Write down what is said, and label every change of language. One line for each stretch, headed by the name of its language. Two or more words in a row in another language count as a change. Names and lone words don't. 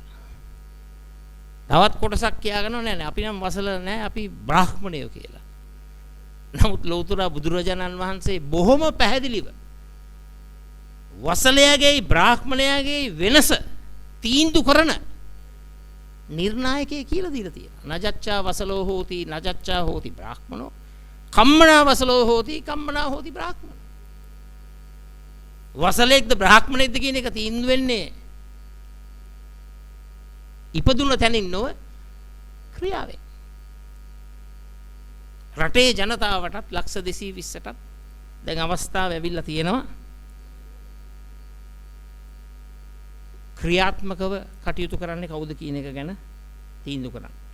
Sinhala: තවත් කොටසක් කියා ගන්නවා නෑ අපි නම් වසල නෑ අපි බ්‍රාහ්මණයෝ කියලා. නමුත් ලෞතර බුදුරජාණන් වහන්සේ බොහොම පැහැදිලිව වසලයාගේ බ්‍රාහ්මණයාගේ වෙනස තීන්දුව කරන නිර්ණායකයෙක් කියලා දීලා තියෙනවා.
Pali: නජච්ඡා වසලෝ හෝති නජච්ඡා හෝති බ්‍රාහ්මනෝ කම්මනා වසලෝ හෝති කම්මනා හෝති බ්‍රාහ්මනෝ.
Sinhala: වසලෙක්ද බ්‍රාහ්මණයෙක්ද කියන එක තීන්දුව වෙන්නේ ඉපදුන තැනින් නොව ක්‍රියාවෙන්. රටේ ජනතාවටත් ලක්ෂ 220ටත් දැන් අවස්ථාව ඇවිල්ලා තියෙනවා ක්‍රියාත්මකව කටයුතු කරන්නේ කවුද කියන එක ගැන තීන්දුව කරන්න.